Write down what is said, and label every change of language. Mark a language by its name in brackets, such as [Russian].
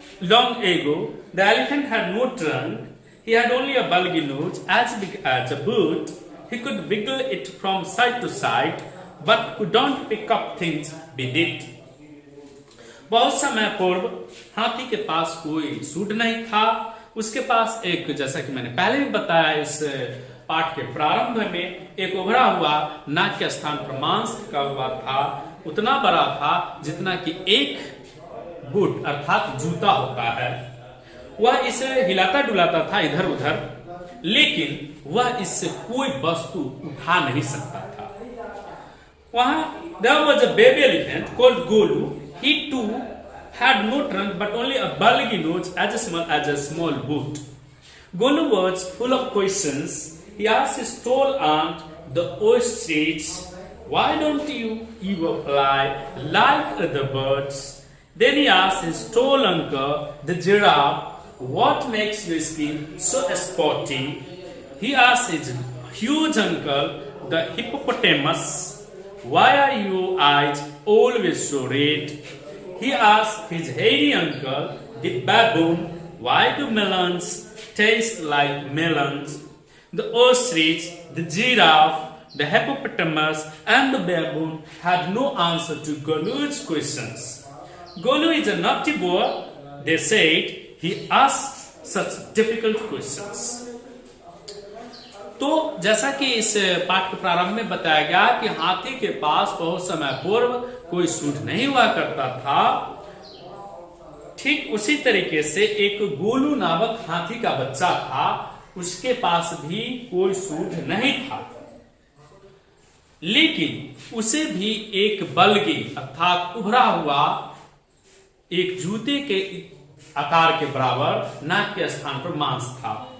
[English] Long ago, the elephant had no trunk. He had only a bulgy nose as big as a boot. He could wiggle it from side to side, but could not pick up things with it. [Hindi] बहुत समय पूर्व हाथी के पास कोई सूंड नहीं था। उसके पास एक, जैसा कि मैंने पहले भी बताया इस पाठ के प्रारंभ में, एक उभरा हुआ नाक के स्थान पर मांस का हुआ था, उतना बड़ा था जितना कि एक बूट अर्थात जूता होता है। वह इसे हिलाता डुलाता था इधर उधर, लेकिन वह इससे कोई वस्तु उठा नहीं सकता था। वहां [English] there was a baby elephant called Golu. He too had no trunk but only a bulgy nose as small as a small boot. Golu was full of questions. He asked his tall aunt, the ostrich, "Why don't you fly like the birds?" Then he asked his tall uncle, the giraffe, "What makes your skin so spotty?" He asked his huge uncle, the hippopotamus, "Why are your eyes always so red?" He asked his hairy uncle, the baboon, "Why do melons taste like melons?" The ostrich, the giraffe, the hippopotamus, and the baboon had no answer to Golu's questions. Golu is a naughty boy, they said. He asks such difficult questions. [Hindi] तो जैसा कि इस पाठ के प्रारंभ में बताया गया कि हाथी के पास बहुत समय पूर्व कोई सूंड नहीं हुआ करता था, ठीक उसी तरीके से एक गोलू नामक हाथी का बच्चा था, उसके पास भी कोई सूंड नहीं था, लेकिन उसे भी एक बल्गी अर्थात उभरा हुआ एक जूते के आकार के बराबर नाक के स्थान पर मांस था।